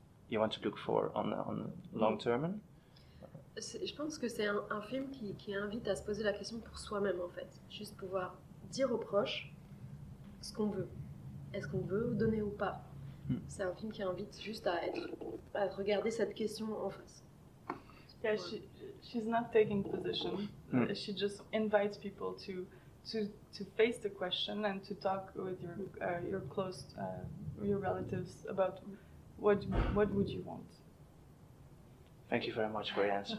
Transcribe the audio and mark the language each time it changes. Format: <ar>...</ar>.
<en>You want to look for on long term?</en> <fr>Je pense que c'est un film qui invite à se poser la question pour soi-même en fait. Juste pouvoir dire aux proches ce qu'on veut. Est-ce qu'on veut donner ou pas? C'est un film qui invite juste à regarder cette question en face.</fr> <en>Yeah, she's not taking position. She just invites people to face the question and to talk with your close your relatives about what would you want. Thank you very much for your answers.</en>